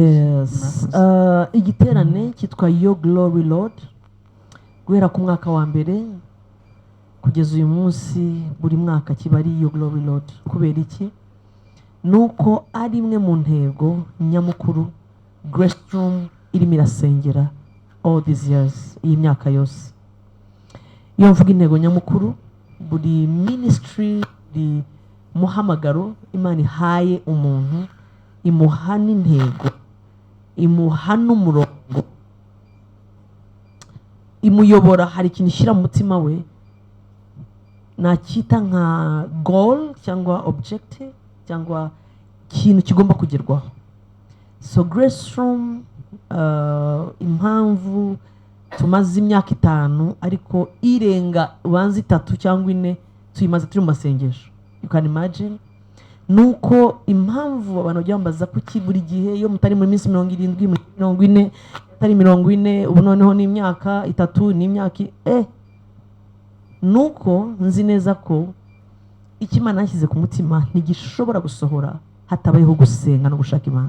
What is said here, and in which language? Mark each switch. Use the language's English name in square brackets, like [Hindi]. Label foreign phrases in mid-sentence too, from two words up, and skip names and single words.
[Kinyarwanda] Yes. Igiterane cyitwa Your Glory Lord, guhera ku mwaka wa mbere kugeza uyu munsi, buri mwaka kiba ari Your Glory Lord. Kubera iki? Nuko ari imwe mu ntego nyamukuru Grace Room irimo irasengera [English] all these years, [Kinyarwanda] iyi myaka yose. Iyo mvuga intego nyamukuru, buri ministry, buri muhamagaro Imana ihaye umuntu, imuha n'intego, imuha n'umurongo, imuyobora. Hari ikintu ishyira mu mutima we nacyita nka goal cyangwa objective cyangwa ikintu kigomba kugerwaho. So Grace Room, impamvu tumaze imyaka 5 ariko irenga ubanza 3 cyangwa 4 tuyimaze turi mu masengesho, [English] you can imagine. [Kinyarwanda] Nuko impamvu abantu byambaza kuki buri gihe iyo mutari muri minsi 70, 40, atari 40, ubu noneho ni imyaka 3, ni imyaka nuko nzi neza ko Imana yashyize ku mutima ntigishobora gusohora hatabayeho gusenga no gushaka Imana.